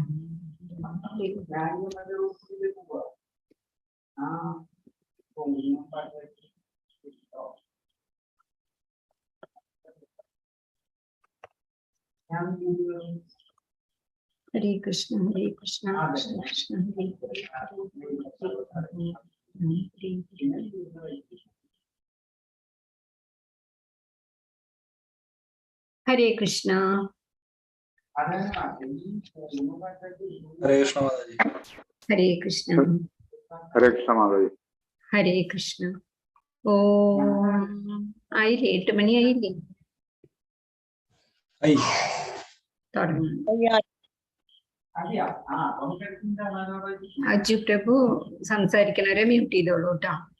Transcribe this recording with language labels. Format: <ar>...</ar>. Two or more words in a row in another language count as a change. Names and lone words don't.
<sa>Hare Krishna Krishna Krishna Hare Hare Krishna. Hare Krishna Mataji. Hare Krishna. Hare Krishna Mataji. Hare Krishna.</sa> <ml>ആയില്ലേ 8 മണിയായില്ലേ? അജു പ്രഭു സംസാരിക്കണവരെ മ്യൂട്ട് ചെയ്തോളൂ കേട്ടോ.</ml>